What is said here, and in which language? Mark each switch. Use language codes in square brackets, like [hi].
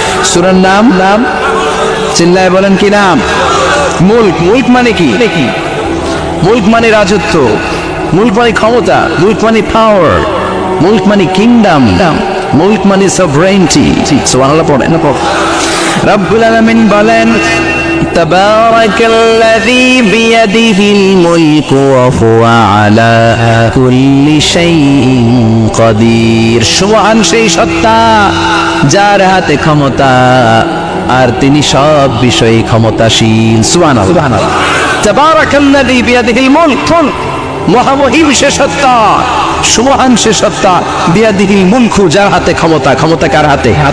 [bn] সূরার নাম চিল্লায় বলেন কি নাম? মুল্ক মানে কি? মুল্ক মানে রাজত্ব, মুল্ক মানে ক্ষমতা, মুল্ক মানে পাওয়ার, মুল্ক মানে কিংডম, মুল্ক মানে সভরেইনটি। সুবহানাল্লাহ পড়ে না? [ar] রব্বুল আলামিন [bn] বলেন, [ar] تبارك الذي بيده الملك وهو على كل شيء قدير। [bn] সুবহান সেই সত্তা যার হাতে ক্ষমতা, আর তিনি সব বিষয়ে ক্ষমতাশীল। সুবহানাল্লাহ। [ar] তাবারাকাল্লাযী বিয়াদিহিল মুলক, [bn] মহামহিম সে সত্তা, সুবহান সে সত্তা, [ar] বিয়াদিহিল মুলকু, [bn] যার হাতে ক্ষমতা। ক্ষমতা কার হাতে?